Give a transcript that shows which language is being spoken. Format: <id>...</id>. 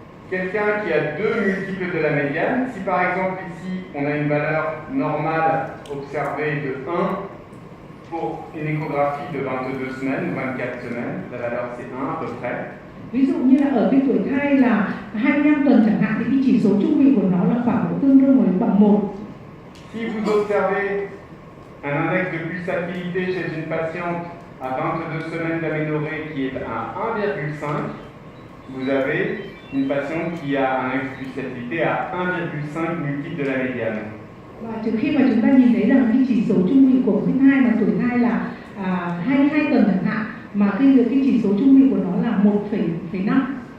<fr>Quelqu'un qui a deux multiples de la médiane, si par exemple ici on a une valeur normale observée de 1 pour une échographie de 22 semaines ou 24 semaines, la valeur c'est 1 à peu près.</fr> <vi>Ví dụ như là ở cái tuổi thai là 25 tuần chẳng hạn thì cái chỉ số trung vị của nó là khoảng tương đương với bằng 1.</vi> <fr>Si vous observez un index de pulsatilité chez une patiente à 22 semaines d'aménorrhée qui est à 1,5, vous avez une patiente qui a un index de pulsatilité à 1,5 multiple de la médiane.</fr> <vi>Và trước khi mà chúng ta nhìn thấy rằng cái chỉ số trung vị của cái thai mà tuổi thai là 22 tuần chẳng hạn, mà cái chỉ số trung vị của nó là 1,5.</vi>